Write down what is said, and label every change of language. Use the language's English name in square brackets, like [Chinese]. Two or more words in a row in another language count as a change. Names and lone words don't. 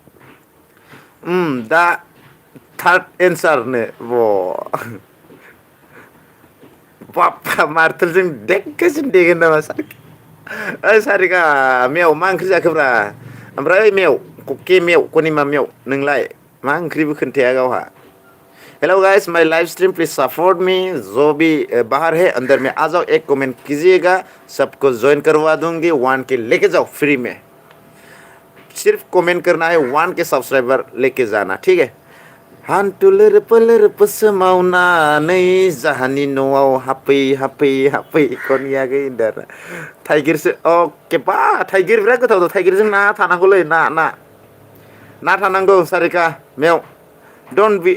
[Bodo] दा थार्ड एन्सारनो बाप्पा मार्टेलजों देगगासिनो देगोन नामा सारिका मेव मा ओंख्रि जाखोब्रा ओमफ्राय मेव कनिमा मेव नोंलाय मा ओंख्रिबो खोन्थाया गावहा [English] hello guys my live stream please support me [Hindi] जो भी बाहर है अंदर में आ जाओ एक कमेंट कीजिएगा सबको ज्वाइन करवा दूंगी 1K लेके जाओ फ्री में सिर्फ कमेंट करना है 1K सब्सक्राइबर लेके जाना ठीक है [Bodo] हान्थु लोरप सोमावनानै जाहानि न'आव हाफै कनिया गैदार थाइगिरसो अके बा थाइगिर बिराद गोथाव थाइगिरजों ना थानांगौलै ना थानांगौ सारिका मेव [English] don't be